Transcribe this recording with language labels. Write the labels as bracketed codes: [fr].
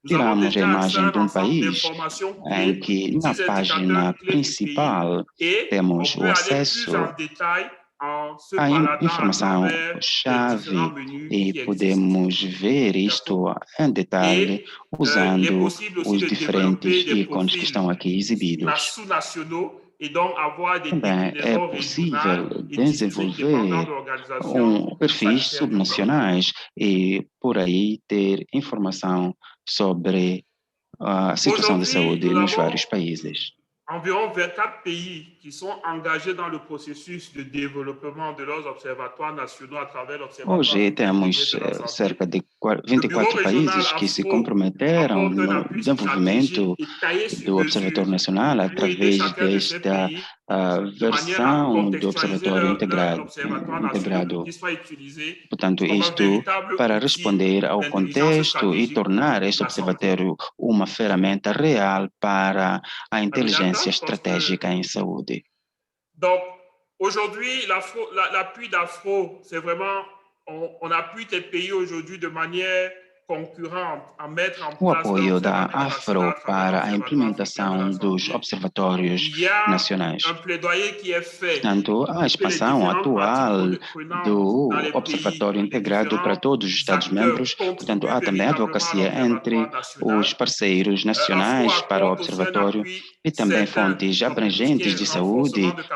[pt] Tiramos a imagem de um país em que, na página principal, temos o acesso à informação-chave e podemos ver isto em detalhe usando os diferentes ícones que estão aqui exibidos. Também é possível desenvolver perfis subnacionais e, por aí, ter informação sobre a situação de saúde nos vários países. [fr] Environ 24 pays qui sont engagés dans le processus de développement de leurs observatoires nationaux à travers l'Observatoire. [pt] Hoje temos cerca de 24 países que se comprometeram no desenvolvimento do Observatório Nacional através desta versão do Observatório integrado. Portanto, isto para responder ao contexto e tornar este observatório uma ferramenta real para a inteligência estratégica em saúde. [fr] Donc, aujourd'hui, l'appui d'Afro, c'est vraiment, on appuie tes pays aujourd'hui de manière concurrente à mettre en place. [pt] O apoio da Afro para a implementação dos observatórios nacionais. Portanto, a expansão atual do Observatório integrado para todos os Estados-membros, portanto, há também advocacia entre os parceiros nacionais para o Observatório e também fontes abrangentes de saúde,